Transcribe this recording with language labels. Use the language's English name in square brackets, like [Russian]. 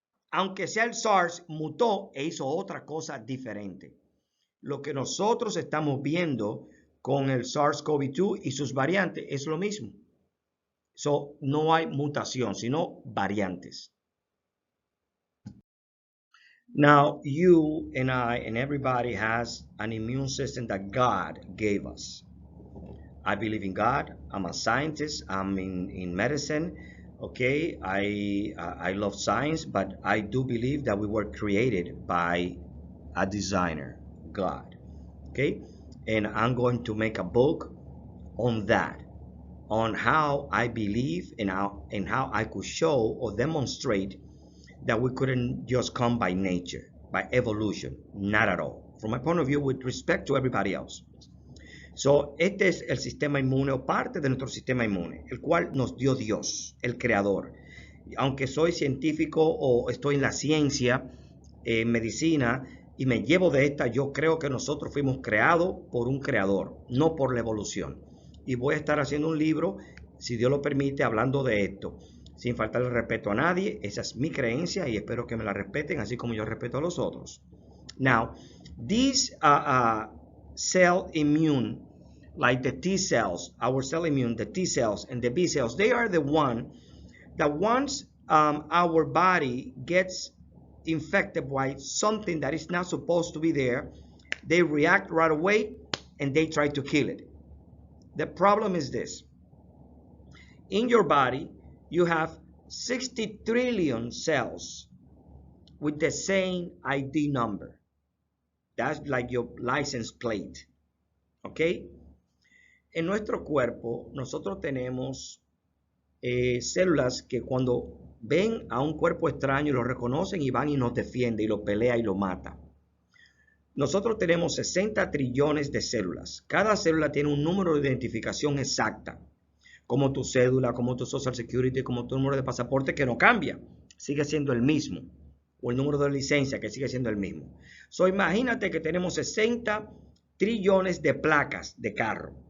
[Spanish] Aunque sea el SARS, mutó e hizo otra cosa diferente. Lo que nosotros estamos viendo con el SARS-CoV-2 y sus variantes es lo mismo. So, no hay mutación, sino variantes. [English] Now, you and I and everybody has an immune system that God gave us. I believe in God. I'm a scientist. I'm in medicine. Okay, I love science, but I do believe that we were created by a designer, God. Okay, and I'm going to make a book on that, on how I believe and how I could show or demonstrate that we couldn't just come by nature, by evolution, not at all. From my point of view, with respect to everybody else. [Spanish] So, este es el sistema inmune o parte de nuestro sistema inmune, el cual nos dio Dios, el creador. Aunque soy científico o estoy en la ciencia, medicina, y me llevo de esta, yo creo que nosotros fuimos creados por un creador, no por la evolución. Y voy a estar haciendo un libro, si Dios lo permite, hablando de esto, sin faltarle respeto a nadie. Esa es mi creencia y espero que me la respeten, así como yo respeto a los otros. [English] Now, these cell immune, like the T cells, our cell immune, the T cells and the B cells, they are the one that once our body gets infected by something that is not supposed to be there, they react right away and they try to kill it. The problem is this. In your body, you have 60 trillion cells with the same ID number. That's like your license plate. [Spanish] ¿Ok? En nuestro cuerpo, nosotros tenemos células que cuando ven a un cuerpo extraño lo reconocen y van y nos defienden y lo pelea y lo mata. Nosotros tenemos 60 trillones de células. Cada célula tiene un número de identificación exacta, como tu cédula, como tu Social Security, como tu número de pasaporte, que no cambia, sigue siendo el mismo, o el número de licencia, que sigue siendo el mismo. So, imagínate que tenemos 60 trillones de placas de carro,